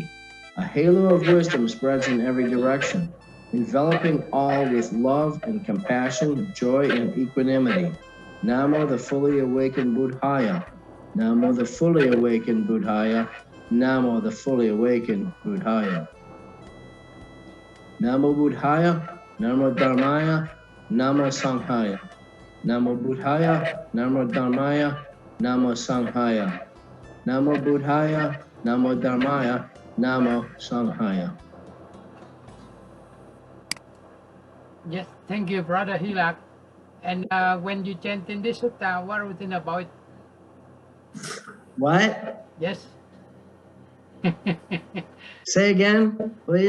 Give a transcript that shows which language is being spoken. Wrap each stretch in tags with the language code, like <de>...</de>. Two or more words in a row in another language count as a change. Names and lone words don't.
<en>A halo of wisdom spreads in every direction, enveloping all with love and compassion, joy and equanimity. Namo the fully awakened Buddhaya. Namo the fully awakened Buddhaya. Namo the fully awakened Buddhaya.</en> <pi>Namo Buddhaya, Namo Dharmaya, Namo Sanghaya. Namo Buddhaya, Namo Dharmaya, Namo Sanghaya. Namo Buddhaya, Namo Dharmaya, Namo Sanghaya.</pi> <en>Yes, thank you, Brother Hilak. And when you chant in this sutta, what do you think about it? What? Yes. Say again, please.</en>